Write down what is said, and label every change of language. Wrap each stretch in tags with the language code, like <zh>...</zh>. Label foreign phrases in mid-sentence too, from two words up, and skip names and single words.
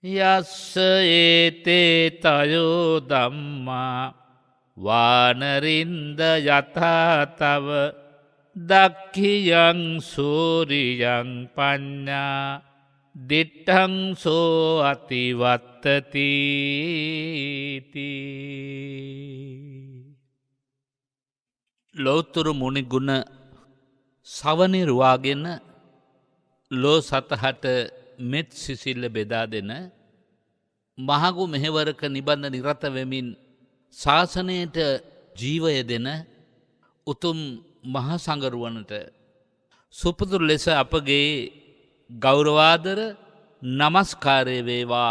<pi>යස්ස ඒතේ තයෝ ධම්මා වානරින්ද යථාතව දක්ඛියං සූරියං පඤ්ඤා දිට්ඨං සෝ අතිවත්තති.</pi> <si>ලෝතුරු මුනිගුණ සවනිරුවාගෙන ලෝ සතහට මෙත් සිසිල්ල බෙදා දෙන මහගු මෙහෙවරක නිබඳ නිරත වෙමින් ශාසනයට ජීවය දෙන උතුම් මහා සංගරුවනට සුපුදුරු ලෙස අපගේ ගෞරවාදර නමස්කාරය වේවා.</si>